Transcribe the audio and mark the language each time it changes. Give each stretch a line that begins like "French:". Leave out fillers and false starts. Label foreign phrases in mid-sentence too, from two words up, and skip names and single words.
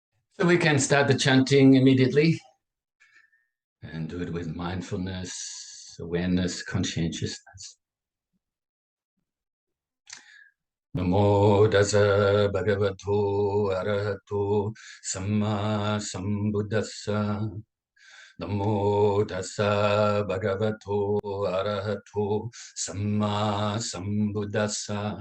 English: So we can start the chanting immediately and do it with mindfulness, awareness, conscientiousness.
Pali: Namo Tassa Bhagavato Arahato Sammasambuddhassa. Namo Tassa Bhagavato Arahato Sammasambuddhassa.